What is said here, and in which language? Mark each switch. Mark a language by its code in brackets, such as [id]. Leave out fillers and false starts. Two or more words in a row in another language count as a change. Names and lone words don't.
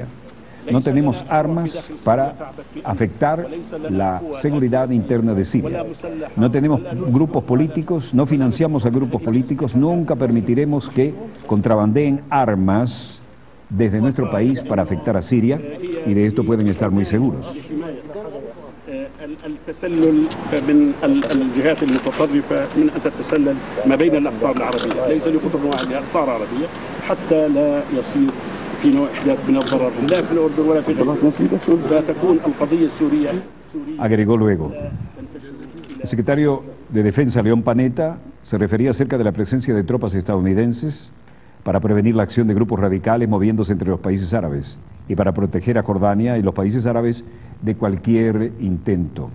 [es] No tenemos armas para afectar la seguridad interna de Siria. No tenemos grupos políticos, no financiamos a grupos políticos, nunca permitiremos que contrabandeen armas desde nuestro país para afectar a Siria, y de esto pueden estar muy seguros. [ar] التسلل من الجهات المتطرفة من أن تتسلل ما بين الأقطار العربية ليس لقطر واحدة أقطار عربية حتى لا يصير في نوع إحداث من الضرر لا في الأردن ولا في غيرها لا تكون القضية السورية. [es] Agregó luego: el secretario de Defensa, León Panetta, se refería acerca de la presencia de tropas estadounidenses para prevenir la acción de grupos radicales moviéndose entre los países árabes y para proteger a Jordania y los países árabes de cualquier intento.